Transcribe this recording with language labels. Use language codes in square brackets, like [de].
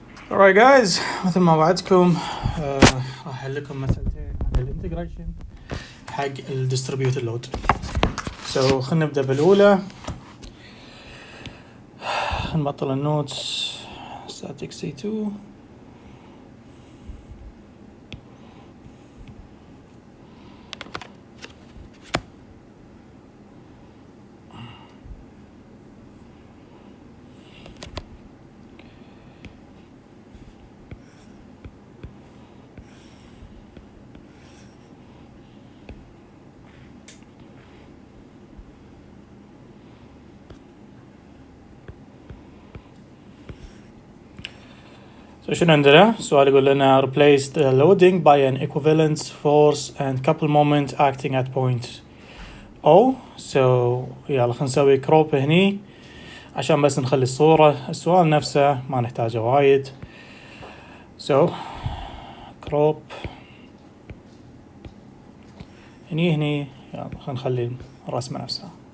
[en] Alright guys, [ar] مثل ما وعدتكم راح احل لكم مسألتين عن الانتجريشن حق الديستريبيوتد لود. خلينا نبدأ بالأولى. نبطل النوتس static C2. شنو عندنا؟ السؤال يقول لنا [en] replace the loading by an equivalent force and couple moment acting at point O. [ar] يلا خلينا نسوي كروب هني عشان بس نخلي الصورة. السؤال نفسه ما نحتاجه وايد. كروب هني يلا خلينا نخلي الرسمة نفسها.